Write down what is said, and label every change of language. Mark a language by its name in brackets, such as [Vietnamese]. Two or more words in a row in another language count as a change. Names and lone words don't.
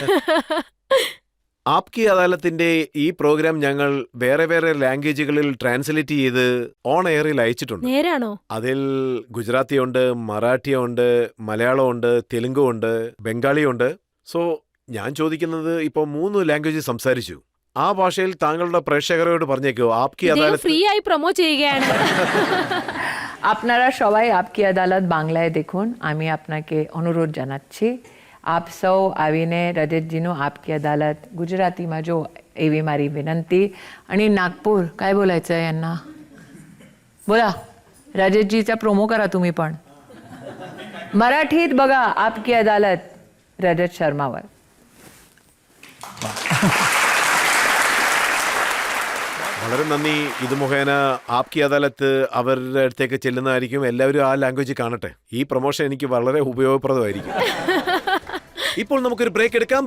[Malayalam] ആപ്കി അദാലത്തിന്റെ ഈ പ്രോഗ്രാം ഞങ്ങൾ വേറെ വേറെ ലാംഗ്വേജുകളിൽ ട്രാൻസ്ലേറ്റ് ചെയ്ത് ഓൺ എയറിൽ അയച്ചിട്ടുണ്ട്. നേരാണോ? അതിൽ ഗുജറാത്തിയുണ്ട്, മറാഠിയുണ്ട്, മലയാളമുണ്ട്, തെലുങ്കുണ്ട്, ബംഗാളിയുണ്ട്. സോ ഞാൻ ചോദിക്കുന്നത്, ഇപ്പോൾ 3 ലാംഗ്വേജ് സംസാരിച്ചു. ആ ഭാഷയിൽ താങ്കളുടെ പ്രേക്ഷകരോട് പറഞ്ഞേക്കോ ആപ്കി അദാലത്ത് ഫ്രീ ആയി പ്രൊമോട്ട് ചെയ്യുകയാണ്. [Bangla] আপনারা সবাই আপকি আদালত বাংলায় দেখুন. আমি আপনাকে অনুরোধ জানাচ্ছি. [Gujarati] આપ સૌ આવીને રજતજીનું આપકી અદાલત ગુજરાતીમાં જો એવી મારી વિનંતી. [Marathi] आणि नागपूर काय बोलायचं आहे यांना? बोला, रजतजीचा प्रोमो करा तुम्ही पण. मराठीत बघा आपकी अदालत रजत शर्मावर. [Malayalam] വളരെ നന്ദി. ഇത് മുഖേന ആപ്കി അദാലത്ത് അവരുടെ അടുത്തേക്ക് ചെല്ലുന്നതായിരിക്കും. എല്ലാവരും ആ ലാംഗ്വേജ് കാണട്ടെ. ഈ പ്രൊമോഷൻ എനിക്ക് വളരെ ഉപയോഗപ്രദമായിരിക്കും. ഇപ്പോൾ നമുക്കൊരു ബ്രേക്ക് എടുക്കാം.